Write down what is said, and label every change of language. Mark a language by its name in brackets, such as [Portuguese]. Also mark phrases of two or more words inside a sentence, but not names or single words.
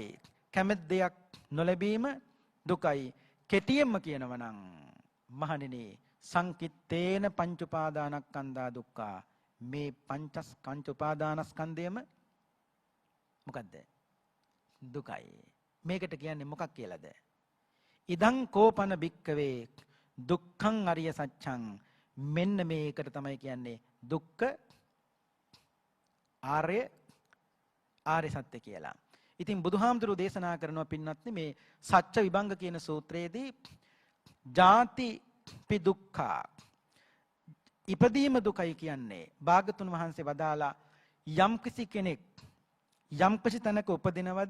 [Sinhala] කැමැත් දෙයක් නොලැබීම දුකයි. කෙටියෙන්ම කියනවා නම් මහණෙනි [Pali] සංකිට්ඨේන පංච උපාදානස්කන්ධා දුක්ඛා. [Sinhala] මේ පංච උපාදානස්කන්ධයම මොකද්ද? දුකයි. මේකට කියන්නේ මොකක් කියලාද? [Pali] ඉදං කෝපන භික්ඛවේ දුක්ඛං අරිය සත්‍යං. [Sinhala] මෙන්න මේකට තමයි කියන්නේ දුක්ඛ ආර්ය සත්‍ය කියලා. ඉතින් බුදුහාමුදුරු දේශනා කරනවා පින්වත්නි මේ සත්‍ය විභංග කියන සූත්‍රයේදී [Pali] ජාති පි දුක්ඛා [Sinhala] ඉපදීම දුකයි කියන්නේ භාගතුන් වහන්සේ වදාලා යම් කිසි කෙනෙක් යම්කිසි තැනක උපදිනවද?